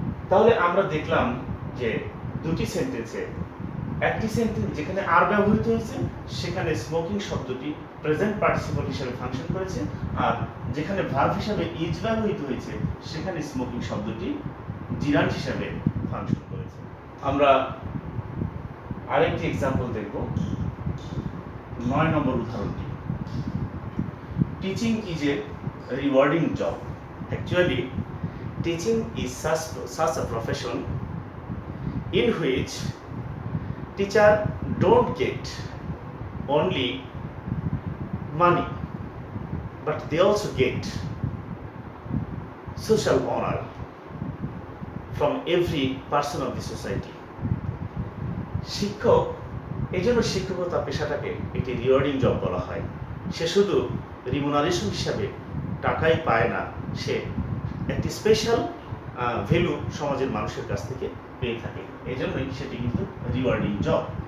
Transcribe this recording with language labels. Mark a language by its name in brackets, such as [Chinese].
[Bangla] তাহলে আমরা দেখলাম যে দুটি সেন্টেন্সে, একটি সেন্টেন্স যেখানে আর ব্যবহৃত হয়েছে সেখানে স্মোকিং শব্দটি প্রেজেন্ট পার্টিসিপল হিসেবে ফাংশন করেছে, আর যেখানে ভার্ব হিসেবে ইজ ব্যবহৃত হয়েছে সেখানে স্মোকিং শব্দটি জিরান্ট হিসেবে ফাংশন করেছে। আমরা আরেকটি এক্সাম্পল দেখব। 9 নম্বর উদাহরণটি, [English] Teaching is a rewarding job. Actually teaching is such a profession in which teacher don't get only money but they also get social honor from every person of the society. [Bangla] শিক্ষক, এই জন্য শিক্ষকতা পেশাটাকে একটি rewarding job বলা হয়। সে শুধু remuneration হিসাবে টাকাই পায় না, সে একটি স্পেশাল ভ্যালু সমাজের মানুষের কাছ থেকে পেয়ে থাকে, এই জন্যই সেটি কিন্তু রিওয়ার্ডিং জব।